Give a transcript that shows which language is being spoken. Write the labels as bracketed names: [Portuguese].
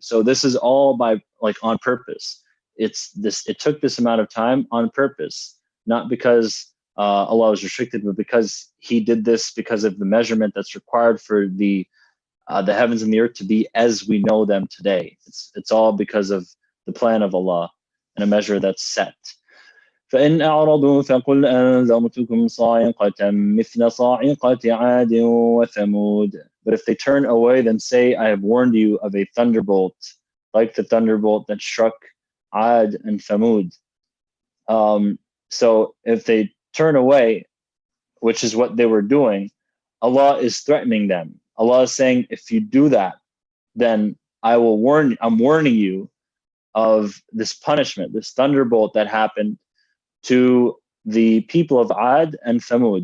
[English] So this is all by on purpose. It took this amount of time on purpose, not because Allah was restricted, but because he did this because of the measurement that's required for the heavens and the earth to be as we know them today. It's all because of the plan of Allah and a measure that's set. [Arabic] فإن أعرضوا فقل أنذرتكم صاعقة مثل صاعقة عاد وثمود. [English] But if they turn away, then say, I have warned you of a thunderbolt, like the thunderbolt that struck Ad and Thamud. So if they turn away, which is what they were doing, Allah is threatening them. Allah is saying, if you do that, then I'm warning you of this punishment, this thunderbolt that happened to the people of Ad and Thamud.